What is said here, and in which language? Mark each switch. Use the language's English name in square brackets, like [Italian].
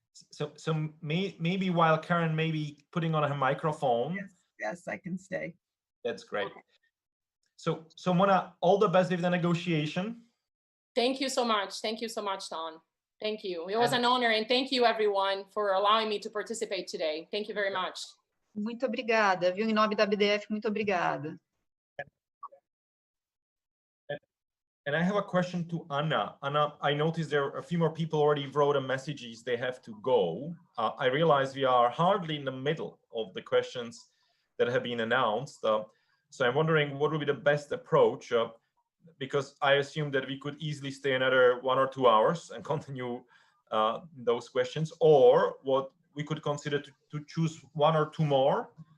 [English] So maybe while Karen may be putting on her microphone. Yes, I can stay. That's great. Okay. So Mona, all the best with the negotiation. Thank you so much. Thank you so much, Don. Thank you. It was an honor, and thank you everyone for allowing me to participate today. Thank you very much. [Portuguese] Muito obrigada, viu? Em nome da BDF, muito obrigada. [English] And I have a question to Anna. Anna, I noticed there are a few more people already wrote messages they have to go. I realize we are hardly in the middle of the questions that have been announced. So I'm wondering what would be the best approach, because I assume that we could easily stay another 1 or 2 hours and continue those questions, or what we could consider to choose 1 or 2 more,